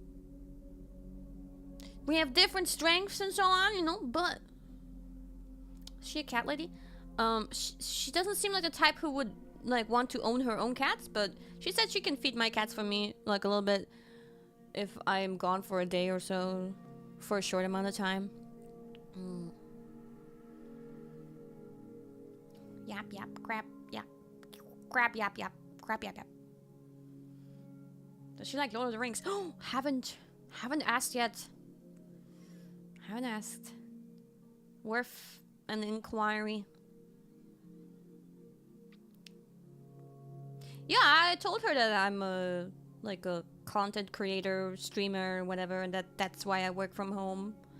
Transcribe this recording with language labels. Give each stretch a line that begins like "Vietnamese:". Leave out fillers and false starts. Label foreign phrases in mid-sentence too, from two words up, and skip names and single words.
English: We have different strengths and so on, you know, but... Is she a cat lady? She doesn't seem like the type who would, like, want to own her own cats, but she said she can feed my cats for me, like, a little bit if I'm gone for a day or so, for a short amount of time. Yap, yap, crab, yap. Crab, yap, yap. Crab, yap, yap. Does she like Lord of the Rings? Oh, haven't asked yet. Haven't asked. Worth an inquiry. Yeah, I told her that I'm like a content creator, streamer, whatever, and that's why I work from home.